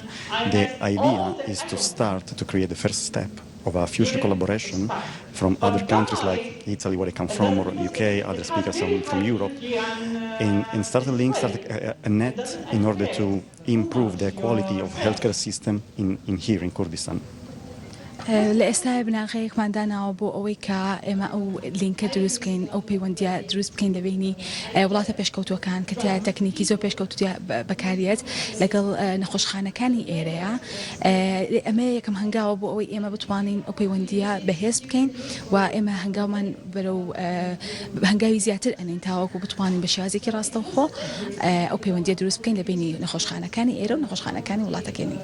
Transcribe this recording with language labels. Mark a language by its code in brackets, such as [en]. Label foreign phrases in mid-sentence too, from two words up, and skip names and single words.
[en] The idea is to start to create the first step of a future collaboration from other countries like Italy, where I come from, or UK, other speakers from Europe, and start a link, start a net in order to improve the quality of healthcare system in here in Kurdistan. [ckb] لئێستا بناغەیەکمان داناوە بۆ ئەوەی کە ئێمە ئەو لینکە دروست بکەین ئەو پەیوەندیە دروست بکەین لە بینی وڵاتە پێشکەوتوەکان کە تیا تەکنیکی زۆر پێشکەوتوی بەکارێت لەگەڵ نەخۆشخانەکانی ئێرەیە ئەمە یەکەم هەنگاوە بۆ ئەوەی ئێمە بتوانین ئەو پەیوەندیە بەهێز بکەین و ئێمە هەنگاومان بەرەو هەنگاوی زیاتر ئەنین تاوەکو بتوانین بە شێوازێکی ڕاستەوخۆ ئەو پەیوەندیە دروست بکەین لە بینی نەخۆشخانەکانی ئێرە و نەخۆشخانەکانی وڵاتەکانی